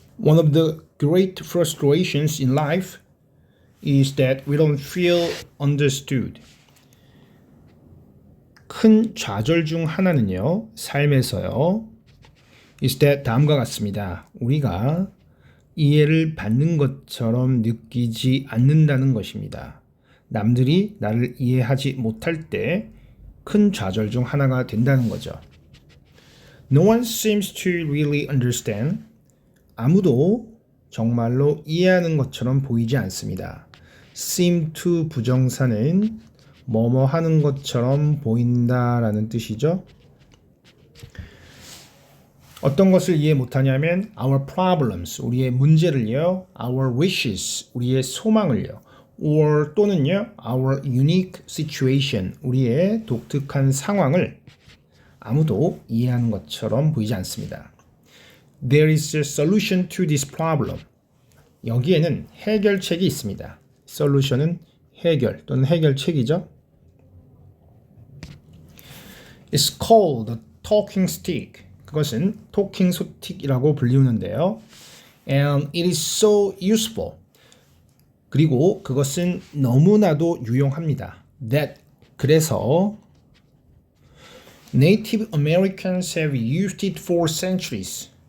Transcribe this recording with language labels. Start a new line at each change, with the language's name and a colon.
English: One of the great frustrations in life is that we don't feel understood.
Korean: 큰 좌절 중 하나는요, 삶에서요,
English: is that
Korean: 다음과 같습니다. 우리가 이해를 받는 것처럼 느끼지 않는다는 것입니다. 남들이 나를 이해하지 못할 때 큰 좌절 중 하나가 된다는 거죠.
English: No one seems to really understand.
Korean: 아무도 정말로 이해하는 것처럼 보이지 않습니다. seem to 부정사는 뭐뭐 하는 것처럼 보인다라는 뜻이죠. 어떤 것을 이해 못하냐면
English: our problems,
Korean: 우리의 문제를요,
English: our wishes,
Korean: 우리의 소망을요, or 또는요,
English: our unique situation,
Korean: 우리의 독특한 상황을 아무도 이해하는 것처럼 보이지 않습니다.
English: There is a solution to this problem.
Korean: 여기에는 해결책이 있습니다. solution은 해결 또는 해결책이죠.
English: It's called the talking stick.
Korean: 그것은 토킹 스틱이라고 불리우는데요.
English: And it is so useful.
Korean: 그리고 그것은 너무나도 유용합니다.
English: That
Korean: 그래서
English: Native Americans have used it for centuries.